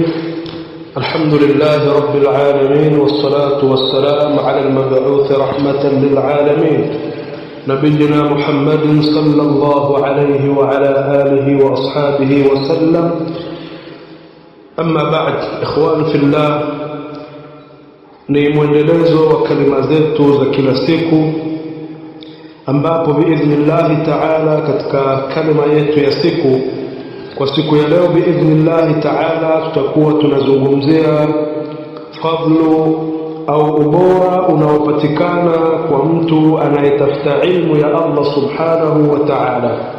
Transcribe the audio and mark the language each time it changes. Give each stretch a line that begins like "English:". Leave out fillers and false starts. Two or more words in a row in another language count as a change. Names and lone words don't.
Arabic: الحمد لله رب العالمين، والصلاة والسلام على المبعوث رحمة للعالمين نبينا محمد صلى الله عليه وعلى آله وأصحابه وسلم. أما بعد، إخوان في الله،
Swahili: ni mwendelezo wa kalima zetu za kila siku, ambapo
Arabic: بإذن الله تعالى
Swahili: katika kalima yetu ya siku, kwa siku ya leo
Arabic: بإذن الله تعالى
Swahili: tutakuwa tunazungumzia fadlu au ubora unaopatikana kwa mtu anayetafuta ilmu ya Allah
Arabic: سبحانه وتعالى.